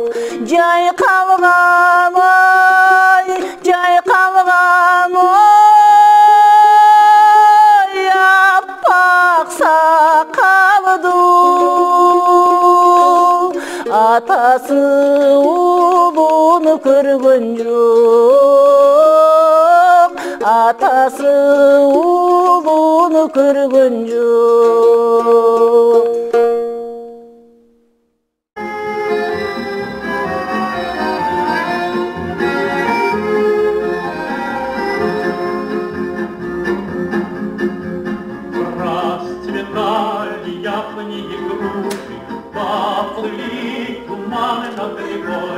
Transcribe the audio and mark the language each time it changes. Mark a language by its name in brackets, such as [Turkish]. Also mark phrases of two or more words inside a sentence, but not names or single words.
[Kazakh] Жай қалған ой аппақ сақалды. Атасы ұлын көрген жоқ. Атасы ұлын көрген жоқ. [Russian] Расцветали яблони и груши, поплыли туманы над рекой.